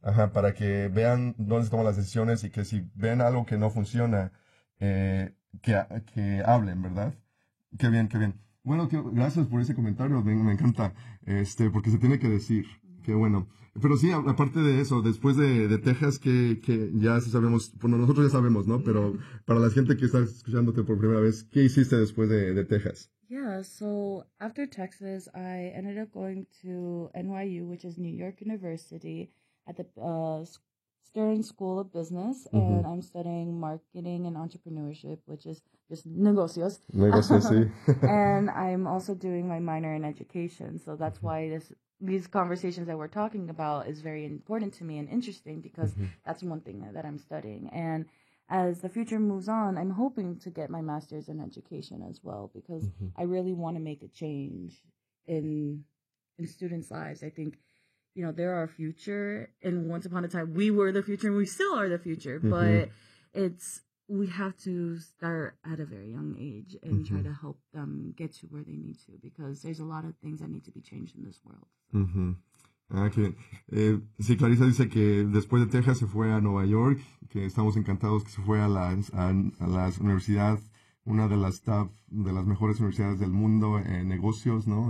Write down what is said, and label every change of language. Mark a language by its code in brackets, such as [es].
[es] Ajá, para que vean dónde se toman las decisiones y que si ven algo que no funciona, que hablen, ¿verdad? Qué bien, qué bien. Bueno, tío, gracias por ese comentario, me encanta, porque se tiene que decir, qué bueno. Pero sí, aparte de eso, después de Texas, que ya sabemos, bueno, nosotros ya sabemos, ¿no? Pero para la gente que está escuchándote por primera vez, ¿qué hiciste después de Texas? [en] Yeah, so after Texas, I ended up going to NYU, which is New York University, at the Stern School of Business, mm-hmm. and I'm studying marketing and entrepreneurship, which is just negocios. [es] Negocios, sí. [en] And I'm also doing my minor in education, so that's mm-hmm. why these conversations that we're talking about is very important to me and interesting, because mm-hmm. that's one thing that I'm studying. And as the future moves on, I'm hoping to get my master's in education as well, because mm-hmm. I really want to make a change in students' lives. I think, you know, they're our future, and once upon a time, we were the future, and we still are the future, mm-hmm. but we have to start at a very young age and mm-hmm. try to help them get to where they need to, because there's a lot of things that need to be changed in this world. [es] Mm-hmm. Ah, qué bien. Sí, Clarisa dice que después de Texas se fue a Nueva York, que estamos encantados que se fue a las universidades, una de las top, de las mejores universidades del mundo en negocios, ¿no?